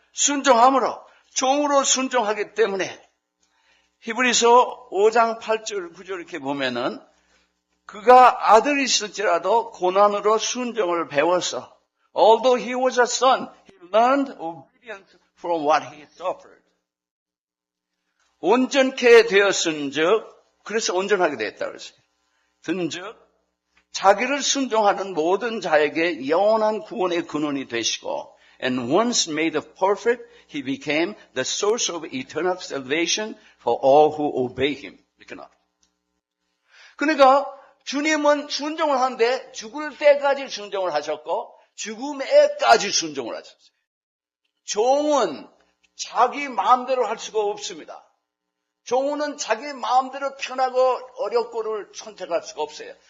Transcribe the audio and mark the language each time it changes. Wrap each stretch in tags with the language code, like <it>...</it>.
<ko>순종함으로 종으로 순종하기 때문에 히브리서 5장 8절 9절 이렇게 보면은 그가 아들이실지라도 고난으로 순종을 배워서</ko> <en>although he was a son, he learned obedience from what he suffered.</en> <ko>온전케 되었은즉 그래서 온전하게 되었다고 했어요. 든즉 자기를 순종하는 모든 자에게 영원한 구원의 근원이 되시고</ko> <en>and once made perfect, he became the source of eternal salvation for all who obey him.</en> <ko>이렇게 나와요. 그러니까 주님은 순종을 하는데 죽을 때까지 순종을 하셨고 죽음에까지 순종을 하셨어요. 종은 자기 마음대로 할 수가 없습니다. 종은 자기 마음대로 편하고 어렵고를 선택할 수가 없어요.</ko>